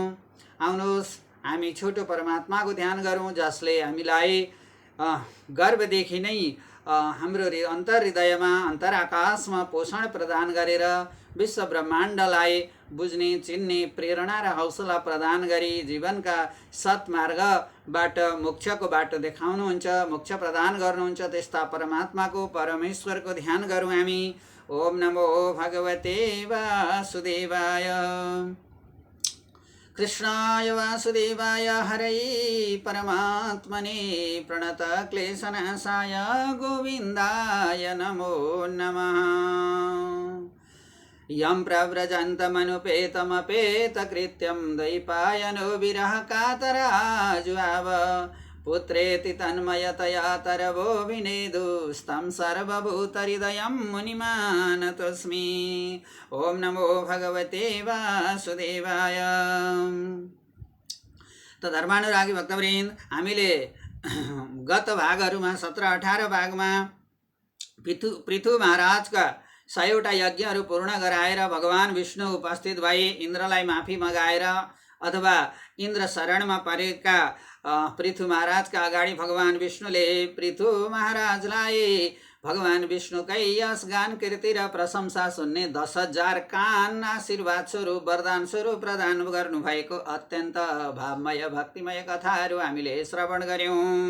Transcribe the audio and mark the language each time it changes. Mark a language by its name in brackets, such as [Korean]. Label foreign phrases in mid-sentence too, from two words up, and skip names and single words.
[Nepali] आउनुहोस् हामी छोटो परमात्माको ध्यान गरौँ, जसले हामीलाई गर्भदेखि नै हाम्रो अन्तर्हृदयमा अन्तराकाशमा पोषण प्रदान गरेर विश्व ब्रह्माण्डलाई बुझ्ने चिन्ने प्रेरणा र हौसला प्रदान गरी जीवनका सत्मार्गबाट मोक्षको बाटो देखाउनुहुन्छ, मोक्ष प्रदान गर्नुहुन्छ। त्यस्ता परमात्माको परमेश्वरको ध्यान गरौँ हामी। [Sanskrit] ओम नमो भगवते वासुदेवाय। कृष्णाय वासुदेवाय हरै परमात्मने प्रणतक्लेशनाशाय गोविन्दाय नमो नमः। यं प्रव्रजन्तमनुपेतमपेतकृत्यं द्वैपायनो विरहकातराजुआव पुत्रेति तन्मयतया तरवो विनेदुस्तं सर्वभूतहृदयं मुनिमानतोऽस्मि। ओम नमो भगवते वासुदेवाय। [Nepali] त धर्मानुरागी भक्तवृन्द, हामीले गत भागहरूमा 17-18 भागमा पृथु महाराजका 100वटा यज्ञहरू पूर्ण गराएर भगवान विष्णु उपस्थित भए इन्द्रलाई माफी मगाएर अथवा इन्द्र शरणमा परेका पृथु महाराजका अगाडि भगवान विष्णुले पृथु महाराजलाई भगवान विष्णुकै यश गान कीर्ति र प्रशंसा सुन्ने 10,000 कान आशीर्वाद स्वरूप वरदान स्वरूप प्रदान गर्नुभएको अत्यन्त भावमय भक्तिमय कथाहरू हामीले श्रवण गर्यौं।